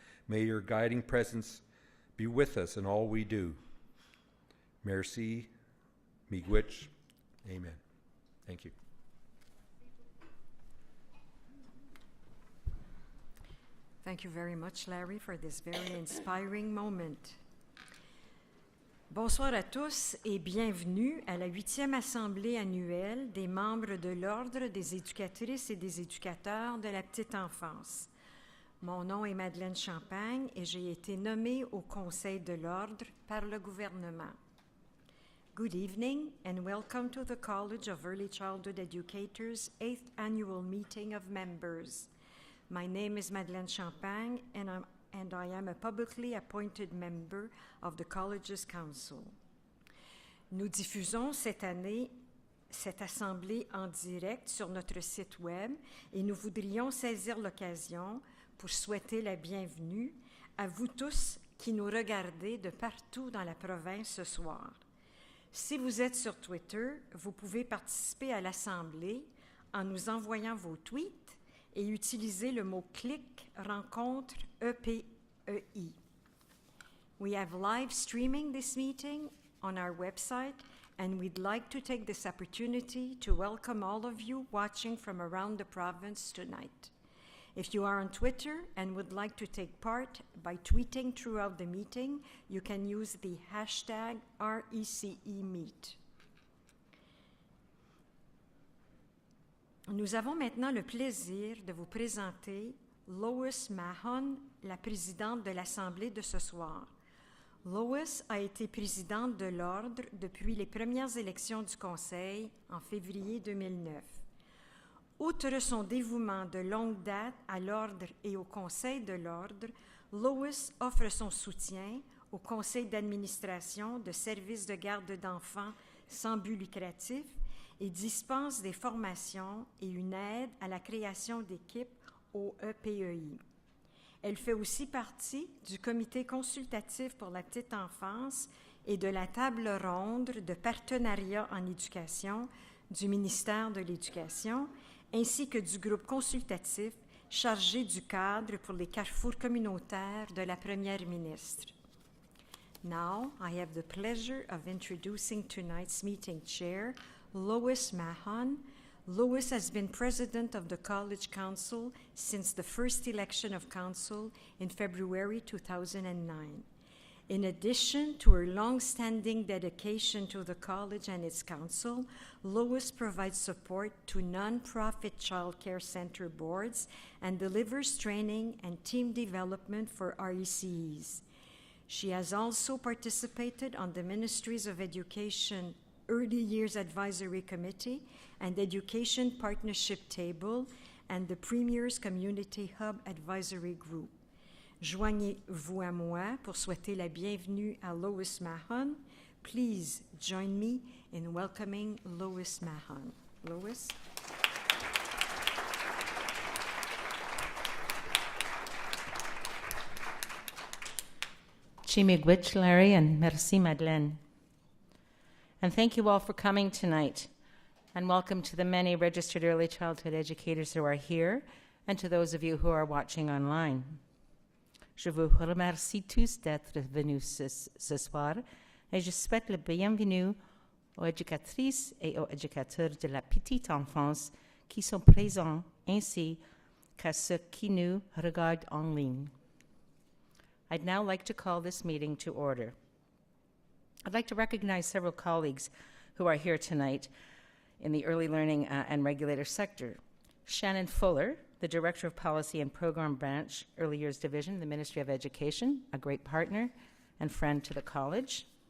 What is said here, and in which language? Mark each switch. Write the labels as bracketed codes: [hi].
[en] May your guiding presence be with us in all we do. Merci, miigwech, amen. Thank you. Thank you very much, Larry, for this very inspiring moment. [fr] Bonsoir à tous et bienvenue à la 8e Assemblée annuelle des membres de l'Ordre des éducatrices et des éducateurs de la petite enfance. Mon nom est Madeleine Champagne et j'ai été nommée au Conseil de l'Ordre par le gouvernement. [en] Good evening and welcome to the College of Early Childhood Educators' 8th Annual Meeting of Members. My name is Madeleine Champagne and I am a publicly appointed member of the College's Council. [fr] Nous diffusons cette année cette assemblée en direct sur notre site web et nous voudrions saisir l'occasion pour souhaiter la bienvenue à vous tous qui nous regardez de partout dans la province ce soir. Si vous êtes sur Twitter, vous pouvez participer à l'Assemblée en nous envoyant vos tweets et utiliser le mot-clic rencontre EPEI. [en] We have live streaming this meeting on our website, and we'd like to take this opportunity to welcome all of you watching from around the province tonight. If you are on Twitter and would like to take part by tweeting throughout the meeting, you can use the hashtag RECEmeet. [fr] Nous avons maintenant le plaisir de vous présenter Lois Mahon, la présidente de l'Assemblée de ce soir. Lois a été présidente de l'Ordre depuis les premières élections du Conseil en février 2009. Outre son dévouement de longue date à l'Ordre et au Conseil de l'Ordre, Lois offre son soutien au Conseil d'administration de services de garde d'enfants sans but lucratif et dispense des formations et une aide à la création d'équipes au EPEI. Elle fait aussi partie du comité consultatif pour la petite enfance et de la table ronde de partenariat en éducation du ministère de l'Éducation, ainsi que du groupe consultatif chargé du cadre pour les carrefours communautaires de la Première ministre. [en] Now, I have the pleasure of introducing tonight's meeting chair, Lois Mahon. Lois has been president of the College Council since the first election of council in February 2009. In addition to her long-standing dedication to the college and its council, Lois provides support to nonprofit child care center boards and delivers training and team development for RECEs. She has also participated on the Ministries of Education Early Years Advisory Committee and Education Partnership Table and the Premier's Community Hub Advisory Group. [fr] Joignez-vous à moi pour souhaiter la bienvenue à Lois Mahon. [en] Please join me in welcoming Lois Mahon. Lois. Chimigwich, Larry, and merci, Madeleine. And thank you all for coming tonight. And welcome to the many registered early childhood educators who are here, and to those of you who are watching online. [fr] Je vous remercie tous d'être venus ce soir, et je souhaite la bienvenue aux éducatrices et aux éducateurs de la petite enfance qui sont présents, ainsi qu'à ceux qui nous regardent en ligne. [en] I'd now like to call this meeting to order. I'd like to recognize several colleagues who are here tonight in the early learning and regulator sector. Shannon Fuller, the Director of Policy and Program Branch, Early Years Division, the Ministry of Education, a great partner and friend to the college.